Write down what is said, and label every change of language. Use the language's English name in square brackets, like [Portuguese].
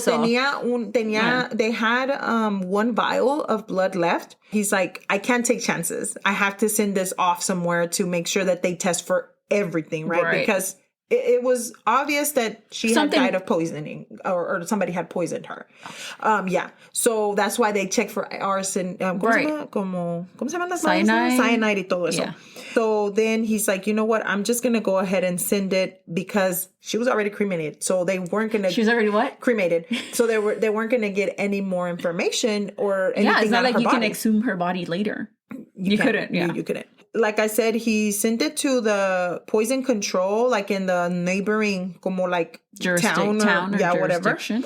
[English] So they had one vial of blood left. He's like, I can't take chances. I have to send this off somewhere to make sure that they test for everything, right? Because it was obvious that she had died of poisoning, or somebody had poisoned her. So that's why they checked for arson. [Spanish] ¿Cómo se llaman las cyanide y todo eso. [English] Yeah. So then he's like, you know what? I'm just going to go ahead and send it, because she was already cremated. So they weren't going to... She was already what? Cremated. So they weren't going to get any more information or anything. Yeah, it's not like you can exhume her body later. You couldn't. Yeah. You couldn't. Like I said, he sent it to the poison control, like in the neighboring, [Spanish] como [English] like town or whatever.